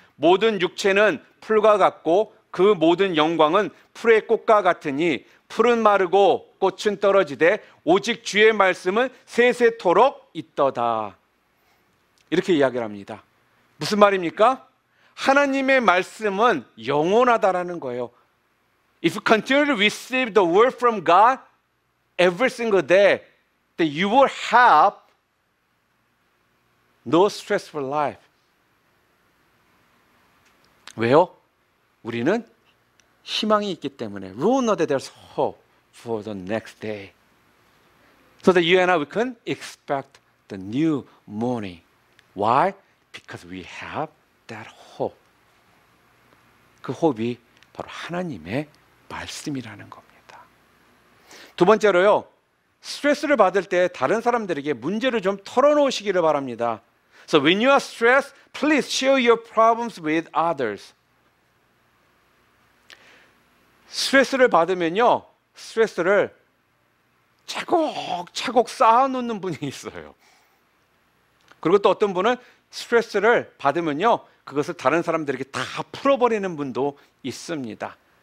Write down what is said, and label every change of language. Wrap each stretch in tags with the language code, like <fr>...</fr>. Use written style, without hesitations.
<ko>모든 육체는 풀과 같고 그 모든 영광은 풀의 꽃과 같으니 풀은 마르고 꽃은 떨어지되 오직 주의 말씀은 세세토록 있도다. 이렇게 이야기를 합니다. 무슨 말입니까? 하나님의 말씀은 영원하다라는 거예요.</ko> <en>If you continue to receive the word from God every single day, then you will have no stressful life.</en> <ko>왜요? 우리는 희망이 있기 때문에.</ko> <en>We know that there's hope for the next day. So that you and I, we can expect the new morning. Why? Because we have that hope.</en> <ko>그 호흡이 바로 하나님의 말씀이라는 겁니다. 두 번째로요, 스트레스를 받을 때 다른 사람들에게 문제를 좀 털어놓으시기를 바랍니다.</ko> <en>So when you are stressed, please share your problems with others.</en> <ko>스트레스를 받으면요, 스트레스를 차곡차곡 쌓아놓는 분이 있어요. 그리고 또 어떤 분은 스트레스를 받으면요, 그것을 다른 사람들에게 다 풀어버리는 분도 있습니다.</ko>